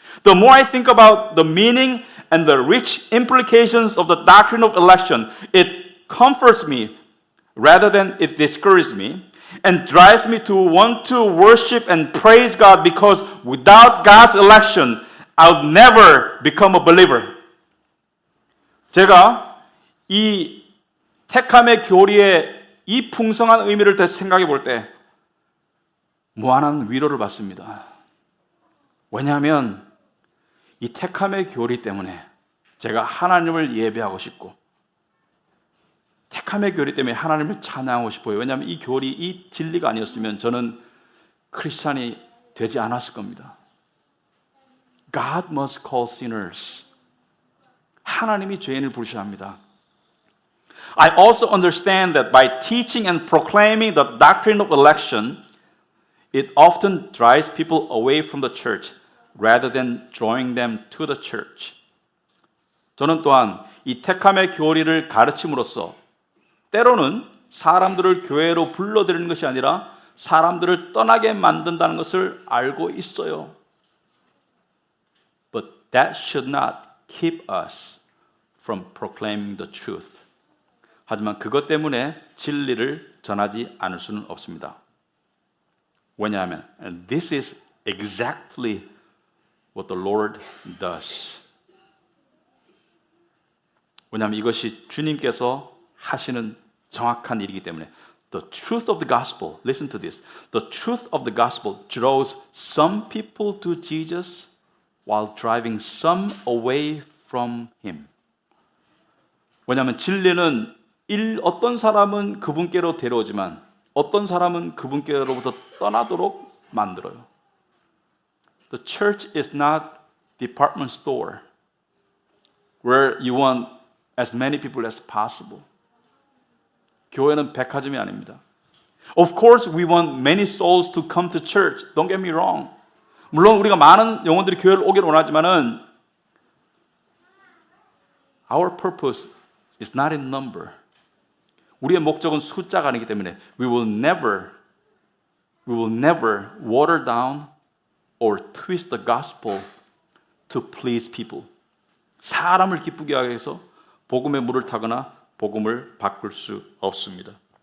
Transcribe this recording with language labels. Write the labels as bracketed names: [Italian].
[English] The more I think about the meaning and the rich implications of the doctrine of election, it comforts me rather than it discourages me and drives me to want to worship and praise God because without God's election, I'll never become a believer. [Korean] 제가 이 택함의 교리의 이 풍성한 의미를 다시 생각해 볼 때 무한한 위로를 받습니다. 왜냐하면 이 택함의 교리 때문에 제가 하나님을 예배하고 싶고 택함의 교리 때문에 하나님을 찬양하고 싶어요. 왜냐하면 이 교리, 이 진리가 아니었으면 저는 크리스찬이 되지 않았을 겁니다. [English] God must call sinners. [Korean] 하나님이 죄인을 부르셔야 합니다. [English] I also understand that by teaching and proclaiming the doctrine of election, it often drives people away from the church rather than drawing them to the church. [Korean] 저는 또한 이 택함의 교리를 가르침으로써 때로는 사람들을 교회로 불러들이는 것이 아니라 사람들을 떠나게 만든다는 것을 알고 있어요. [English] But that should not keep us from proclaiming the truth. [Korean] 하지만 그것 때문에 진리를 전하지 않을 수는 없습니다. 왜냐하면 [English] and this is exactly what the Lord does. [Korean] 왜냐하면 이것이 주님께서 하시는 정확한 일이기 때문에 [English] The truth of the gospel, listen to this. The truth of the gospel draws some people to Jesus while driving some away from him. [Korean] 왜냐하면 진리는 어떤 사람은 그분께로 데려오지만 어떤 사람은 그분께로부터 떠나도록 만들어요. [English] The church is not department store where you want as many people as possible. [Korean] 교회는 백화점이 아닙니다. [English] Of course, we want many souls to come to church. Don't get me wrong. [Korean] 물론 우리가 많은 영혼들이 교회를 오기를 원하지만은 [English] our purpose is not in number. [Korean] 우리의 목적은 숫자가 아니기 때문에 [English] we will never water down or twist the gospel to please people. [Korean] 사람을 기쁘게 하기 위해서 복음의 물을 타거나 복음을 바꿀 수 없습니다.